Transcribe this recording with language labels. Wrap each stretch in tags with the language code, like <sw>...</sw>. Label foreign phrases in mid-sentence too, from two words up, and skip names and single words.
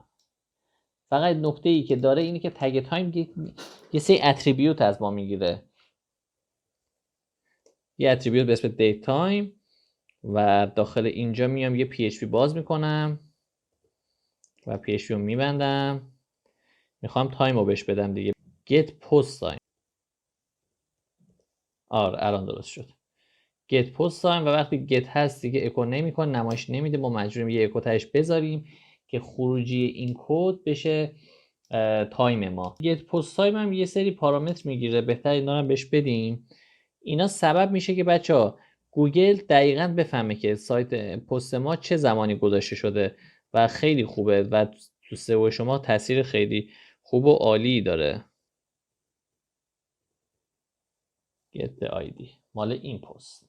<fa>فقط نکته ای که داره اینه که تگ تایم یه سری اتریبیوت از ما میگیره، یه اتریبیوت به اسم دیت تایم و داخل اینجا میام یه PHP باز میکنم و PHP رو میبندم. میخوام تایم رو بهش بدم دیگه،</fa> <en>get post time.</en> <fa>آره الان درست شد.</fa> <en>get post time</en> <fa>و وقتی get هست دیگه اکو نمیکنه، نمایش نمیده، ما مجبوریم یه اکو تهش بذاریم که خروجی این کد بشه تایم ما.</fa> <en>get post time</en> <fa>هم یه سری پارامتر میگیره، بهتر اینا رو بهش بدیم. اینا سبب میشه که بچه‌ها گوگل دقیقاً بفهمه که سایت پست ما چه زمانی گذاشته شده و خیلی خوبه و تو سئو شما تاثیر خیلی خوب و عالی داره.</fa> <en>get ID</en> <fa>مال این پست.</fa>